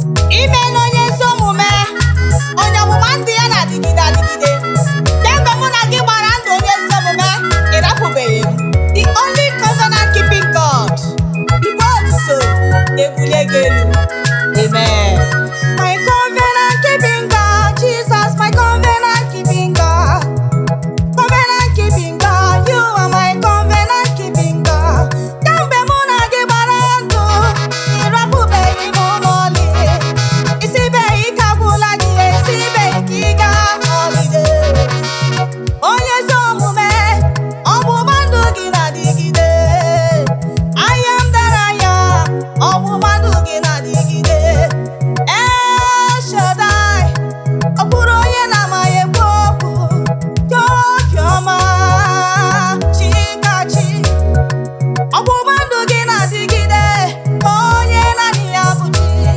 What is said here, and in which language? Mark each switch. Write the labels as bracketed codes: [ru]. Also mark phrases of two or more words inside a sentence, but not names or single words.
[ig] Ime na onye ezi omume, onye ọgbụgba ndụ ya na-adịgide adịgide. Kemgbe mụ na gị gbara ndụ onye ezi omume, ị rapụbeghị m. [en] The only covenant keeping God. [ig] Ibe otuto na-ebuli gị elu. Amen. [en] My covenant keeping God, Jesus, my covenant keeping God. Covenant keeping God, you are my covenant keeping God. [ig] Kemgbe mụ na gị gbara ndụ, ị rapụbeghị m n'ọlị. Ị sịbeghị ike agwụla gị, ị sịbeghị ka ị gaa holiday. Onye ezi omume, ọgbụgba ndụ gị na-adịgide. [en] I am that I am, [ig] ọgbụgba ndụ gị na-adịgide. El Shaddai, Ọ bụrụ onye na-amaghị ekwu okwu, chọọ obiọma, chi ka chi. Ọgbụgba ndụ gị na-adịgide, onye naanị ya bụ chi.